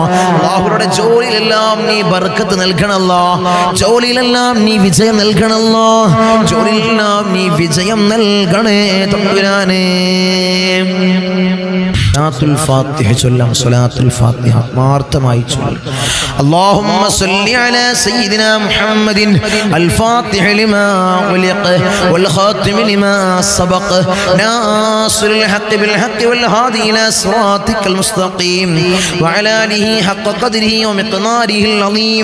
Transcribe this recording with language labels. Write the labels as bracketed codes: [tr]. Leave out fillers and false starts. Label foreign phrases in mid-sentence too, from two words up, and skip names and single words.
[ml] അല്ലാഹുവരുടെ ജോലിയിലെല്ലാം നീ ബർക്കത്ത് നൽകണം അല്ലാഹ്, ജോലിയിലെല്ലാം നീ വിജയം നൽകണം അല്ലാഹ്, ജോലിയിലെല്ലാം നീ വിജയം നൽകണേ തമ്പുരാനേ. സലാത്തുൽ ഫാത്തിഹ ചൊല്ലാം, സലാത്തുൽ ഫാത്തിഹ ആത്മാർത്ഥമായി ചൊല്ലാം. [ar] اللهم صل على سيدنا محمد الفاتح لما أغلق والخاتم لما سبق ناصر الحق بالحق والهادي إلى صراطك المستقيم وعلى آله حق قدره ومقداره العظيم.